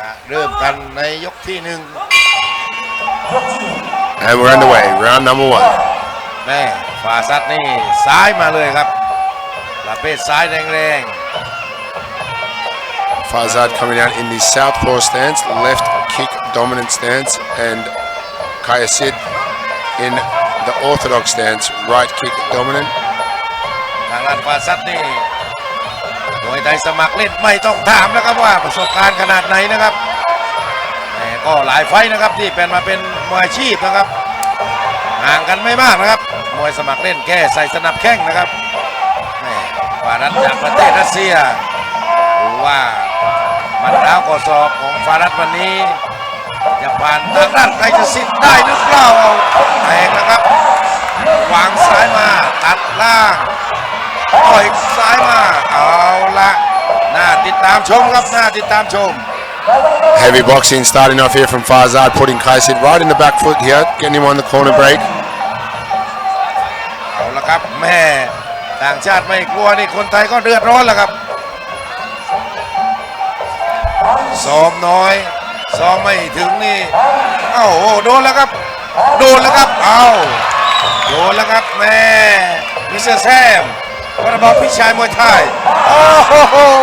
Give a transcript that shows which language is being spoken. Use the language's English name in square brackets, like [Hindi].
[Thai] เริ่มกันในยกที่1 [English] And we're underway, round number 1. [Thai] แม่ฟาซัดนี่ซ้ายมาเลยครับประเภทซ้ายแรง [English] Farzad coming out in the southpaw stance, left kick dominant stance, and Kayasid in the orthodox stance, right kick dominant. [Thai] ทางด้านฟาซัดนี่มวยไทยสมัครเล่นไม่ต้องถามนะครับว่าประสบการณ์ขนาดไหนนะครับแต่ก็หลายไฟต์นะครับที่เป็นมาเป็นมวยอาชีพนะครับห่างกันไม่มากนะครับมวยสมัครเล่นแค่ใส่สนับแข้งนะครับ ฟารัดจากประเทศรัสเซียดูว่ามันเท้าข้อศอกของฟารัดวันนี้จะผ่านทางด้านใครจะสิ้นได้หรือเปล่าแทงนะครับวางซ้ายมาตัดล่างต่อยซ้ายมาเอาละน่าติดตามชมครับน่าติดตามชม [English] Heavy boxing starting off here from Farzad, putting Kayasid right in the back foot here, getting him on the corner break. [Thai] เอาละครับแม่ต่างชาติไม่กลัวนี่คนไทยก็เดือดร้อนแล้วครับซ้อมน้อยซ้อมไม่ถึงนี่เอ้าโดนแล้วครับโดนแล้วครับเอาโดนแล้วครับแม่มิสเตอร์แซมวัดบอกพี่ชายมวยไทยโอ้โห